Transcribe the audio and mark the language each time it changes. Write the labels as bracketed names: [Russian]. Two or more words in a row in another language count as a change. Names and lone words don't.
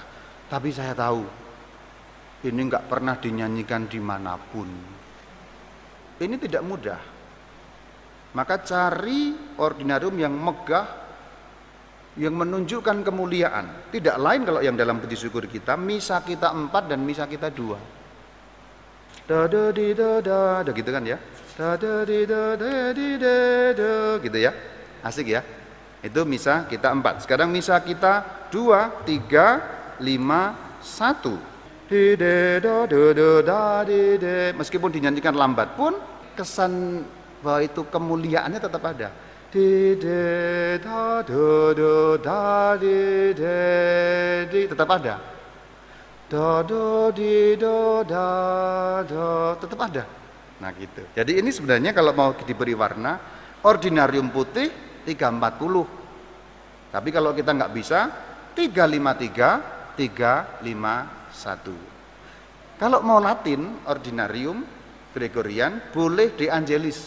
[Indonesian] Tapi saya tahu ini nggak pernah dinyanyikan dimanapun. Ini tidak mudah. Maka cari ordinarium yang megah, yang menunjukkan kemuliaan. Tidak lain kalau yang dalam puji syukur kita, misa kita 4 dan misa kita 2. Da da di da da, gitu kan ya. Da da di da da di da da, gitu ya. Asik ya. Itu misa kita 4. Sekarang misa kita 2, 3, 5, 1. Di de do do do da di de. Meskipun dinyanyikan lambat pun kesan bahwa itu kemuliaannya tetap ada. Di de da do do da di de di, tetap ada. Do do di do da do, tetap ada. Nah gitu. Jadi ini sebenarnya kalau mau diberi warna, ordinarium putih 340. Tapi kalau kita nggak bisa 353, 351. Kalau mau Latin, ordinarium Gregorian boleh De Angelis.